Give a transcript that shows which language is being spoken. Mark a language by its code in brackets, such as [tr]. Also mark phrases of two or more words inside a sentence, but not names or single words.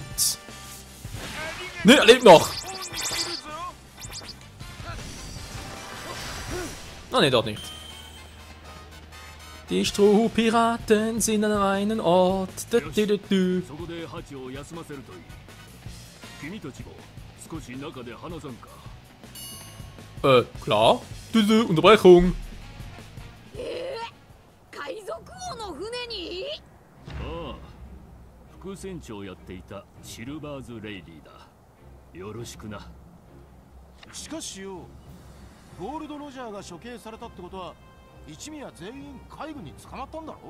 [de] Ne, er lebt noch. Ah, ne, dort nicht. Die Strohpiraten sind an einem Ort. Klar. Unterbrechung. [ja] 海賊王の船に？ああ、副船長をやっていたシルバーズ・レイリーだ。よろしくな。しかしよ、ゴールド・ロジャーが処刑されたってことは一味は全員海軍に捕まったんだろ？